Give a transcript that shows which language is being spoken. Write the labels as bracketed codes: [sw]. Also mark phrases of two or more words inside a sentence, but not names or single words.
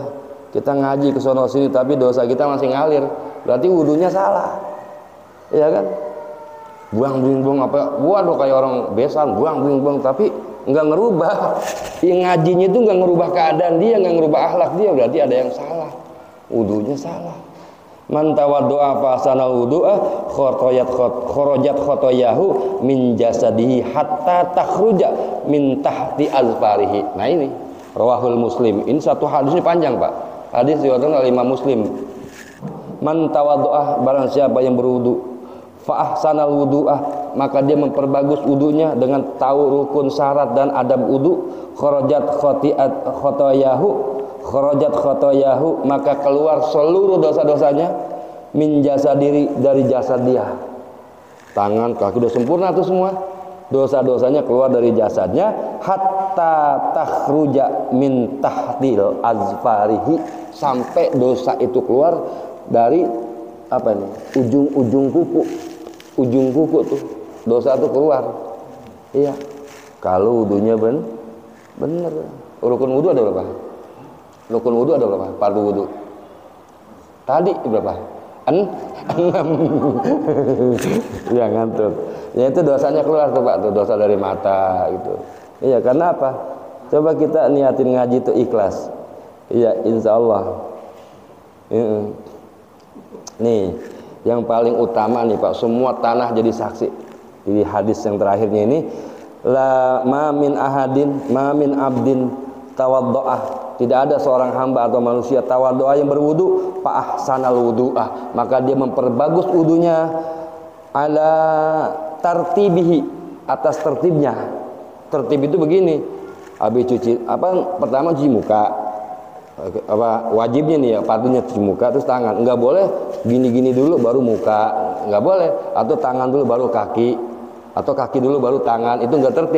[id] Kita ngaji ke sono sini tapi dosa kita masih ngalir, berarti wudunya salah, ya kan? Buang apa? Waduh kayak orang besan, buang tapi nggak ngerubah. Yang ngajinya itu nggak ngerubah keadaan dia, nggak ngerubah akhlak dia, berarti ada yang salah, wudunya salah. [ar] من توضأ فأحسن الوضوء خرجت خطاياه من جسده حتى تخرج من تحت أظفاره. [id] Nah ini [ar] رواه مسلم. [id] Ini satu hadis, ini panjang Pak. Hadis diriwayatkan oleh Imam Muslim. [ar] من توضأ, [id] barang siapa yang berwudu, [ar] فأحسن الوضوء, [id] maka dia memperbagus wudunya dengan tahu rukun syarat dan adab wudu, [ar] خرجت خطاياه, [id] maka keluar seluruh dosa-dosanya [ar] من جسده, [id] dari jasad dia. Tangan, kaki udah sempurna tuh semua, dosa-dosanya keluar dari jasadnya, [ar] حتى تخرج من تحت أظفاره, [id] sampai dosa itu keluar dari apa nih, ujung kuku tuh dosa tuh keluar. Iya, kalau wudunya bener. Rukun wudu ada berapa? Rukun wudu ada berapa? Fardu wudu tadi berapa? 6. Ya ngantuk. Ya itu dosanya keluar tuh Pak, tuh dosa dari mata gitu. Iya, karena apa? Coba kita niatin ngaji itu ikhlas. Iya, [ar] إن شاء الله. [id] Nih, yang paling utama nih Pak, semua tanah jadi saksi. Di hadis yang terakhirnya ini, [ar] لا ما من عبد توضأ, [id] tidak ada seorang hamba atau manusia tawaddo'ah yang berwudu [ar] فأحسن الوضوء, [id] maka dia memperbagus wudunya [ar] على ترتيبه, [id] atas tertibnya. Tertib itu begini, habis cuci pertama cuci muka, wajibnya nih ya, patunya cuci muka terus tangan, nggak boleh gini-gini dulu baru muka, nggak boleh, atau tangan dulu baru kaki, atau kaki dulu baru tangan, itu nggak tertib.